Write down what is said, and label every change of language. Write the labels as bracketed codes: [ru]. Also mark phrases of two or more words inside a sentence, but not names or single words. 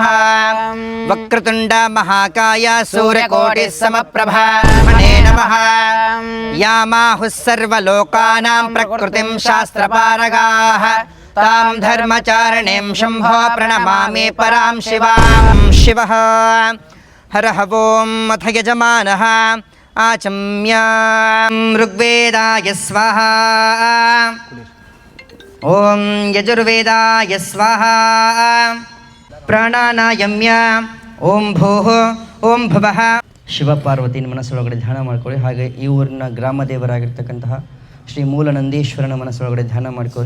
[sa] ವಕ್ರತುಂಡ ಮಹಾಕಾಯ ಸೂರ್ಯಕೋಟಿ ಸಮಪ್ರಭ ಮಣೇ ನಮಃ. ಯಾಮಾಹುಃ ಸರ್ವಲೋಕಾನಾಂ ಪ್ರಕೃತಿಂ ಶಾಸ್ತ್ರಪಾರಗಾಃ ತಾಂ ಧರ್ಮಚಾರಣೀಂ ಶಂಭೋ ಪ್ರಣಮಾಮಿ ಪರಾಂ ಶಿವಾಂ. ಶಿವಃ ಹರಃ ಓಂ ಅಥ ಯಜಮಾನಃ ಆಚಮ್ಯ ಋಗ್ವೇದಾಯ ಸ್ವಾಹಾ. ಓಂ ಯಜುರ್ವೇದಾಯ ಸ್ವಾಹಾ. ಪ್ರಾಣಾನಾಯಮ್ಯ ಓಂ ಭೂಃ ಓಂ ಭುವಃ. [kn] ಶಿವ ಪಾರ್ವತಿನ ಮನಸ್ಸೊಳಗಡೆ ಧ್ಯಾನ ಮಾಡ್ಕೊಳ್ಳಿ. ಹಾಗೆ ಈ ಊರಿನ ಗ್ರಾಮ ದೇವರಾಗಿರ್ತಕ್ಕಂತಹ ಶ್ರೀ ಮೂಲ ನಂದೀಶ್ವರನ ಮನಸ್ಸೊಳಗಡೆ ಧ್ಯಾನ ಮಾಡ್ಕೊಳ್ಳಿ.